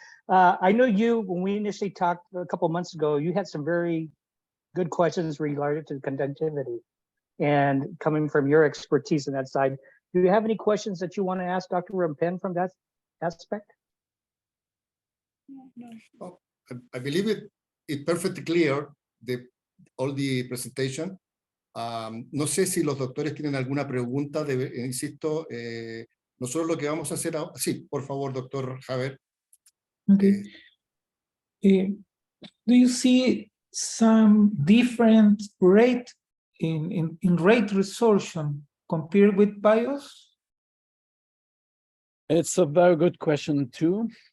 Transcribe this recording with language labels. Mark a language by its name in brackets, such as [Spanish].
[English] I know when we initially talked a couple of months ago, you had some very good questions related to conductivity, and coming from your expertise in that side, do you have any questions that you want to ask Dr. Rampan from that aspect? Oh, I believe it's perfectly clear, all the presentation. [Spanish] No sé si los doctores tienen alguna pregunta, insisto, nosotros lo que vamos a hacer ahora, sí, por favor, doctor Javier. [English] Okay. Do you see some different rate in rate resorption compared with BIOS? It's a very good question too.